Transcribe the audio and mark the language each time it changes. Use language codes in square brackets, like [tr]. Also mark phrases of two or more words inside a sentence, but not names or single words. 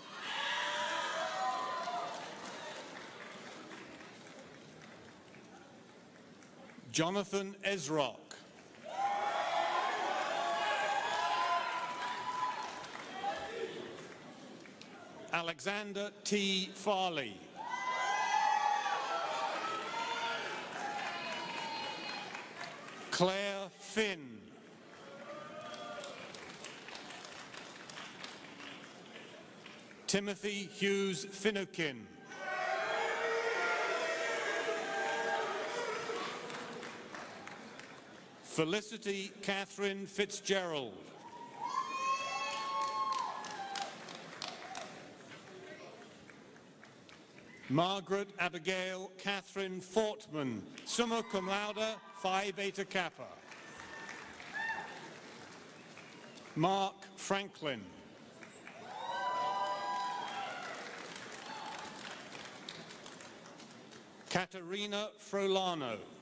[en] Jonathan Ezrock. Alexander T. Farley. Claire Finn. Timothy Hughes Finucane. Felicity Catherine Fitzgerald. Margaret Abigail Catherine Fortman, [la] summa cum laude, [en] Phi Beta Kappa. Mark Franklin. Katerina Frolano.